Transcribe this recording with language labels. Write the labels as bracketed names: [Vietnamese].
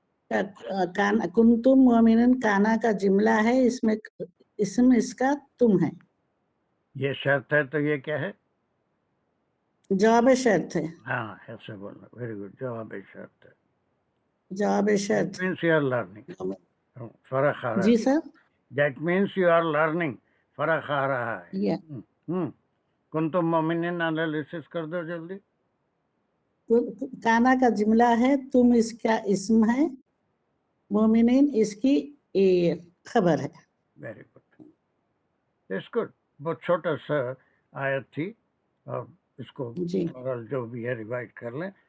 [Hindi] कुंतुम मोमिनीन काना का जुमला है, इसमें इसम इसका तुम है। ये शर्त है तो ये क्या है? जवाब शर्त है। हाँ, ऐसे बोलना, [English] very good, [Hindi] जवाब शर्त है। जवाब शर्त [English] That means you are learning. [Hindi] फर्क आ रहा है। जी sir. [English] That means you are learning. [Hindi] फर्क आ रहा है। कुंतुम मोमिनीन एनालिसिस कर दो जल्दी। काना का जुमला है, तुम इसका इसम है, मोमिनीन इसकी खबर है। [English] Very good, it's good. [Hindi] बहुत छोटा सा आयत थी और इसको ओरल जो भी है रिवाइज कर लें।